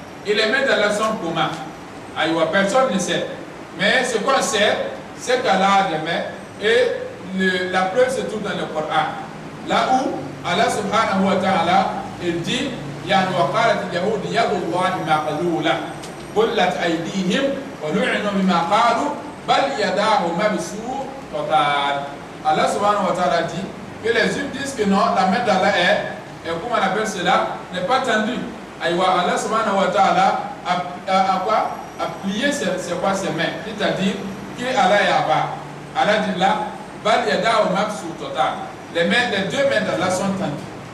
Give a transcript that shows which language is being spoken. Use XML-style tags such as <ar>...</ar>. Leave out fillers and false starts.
<fr>Et les mains d'Allah sont comment? Personne ne sait. Mais ce qu'on sait, c'est qu'Allah a des mains. Et la preuve se trouve dans le Coran.</fr> <ar>Là où Allah subhanahu wa ta'ala, il dit وقالت اليهود يد الله مغلولة غلت أيديهم ولعنوا بما قالوا بل يداه مبسوطتان.</ar> <fr>Allah subhanahu wa ta'ala dit que les juifs disent que non, la main d'Allah est, comment on appelle cela, n'est pas tendue. Allah subhanahu wa ta'ala a plié ses mains, c'est-à-dire qu'Allah est à bas. Allah dit là, bal yadahu mabsuutatan. Les deux mains d'Allah sont tendues.</fr>